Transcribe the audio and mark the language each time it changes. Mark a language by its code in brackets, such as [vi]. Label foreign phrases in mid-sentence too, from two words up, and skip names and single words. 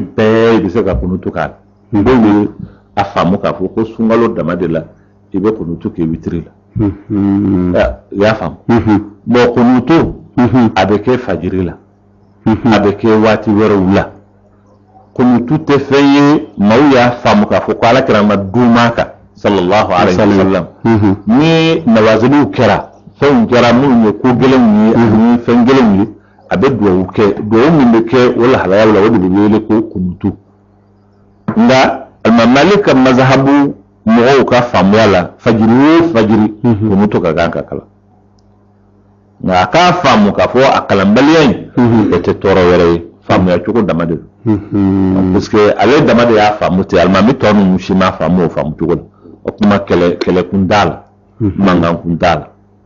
[bm] bɛɛ bɛ se ka kunutu k'a la dɔw ye a faamu k'a fɔ ko sunkalo dama de la i bɛ kunutu kɛ witiri la i y'a faamu bon kunutu a bɛ kɛ fajiri la a bɛ kɛ waati wɛrɛw la kunutu tɛ fɛn ye maaw y'a faamu k'a fɔ ko Alakira ma d'uma kan [ar] صلى الله عليه وسلم [bm] ni nawaziliw kɛra fɛnw kɛra minnu ye ko gɛlɛnw ye ani fɛn gɛlɛnw ye a bɛ duwawu kɛ duwawu min bɛ kɛ o lahalayaw la o de bɛ wele ko kunutu nka Imam Malik ka mazhabu mɔgɔw ka faamuya la fajiri o fajiri kunutu ka kan ka kalan nka a k'a faamu k'a fɔ a kalanbaliya in o tɛ tɔɔrɔ wɛrɛ ye faamuya cogo dama de don [fr] parce que [bm] ale dama de y'a faamu ten alimami tɔ ninnu si m'a faamu o faamu cogo la o kuma kɛlɛkun t'a la mankan kun t'a la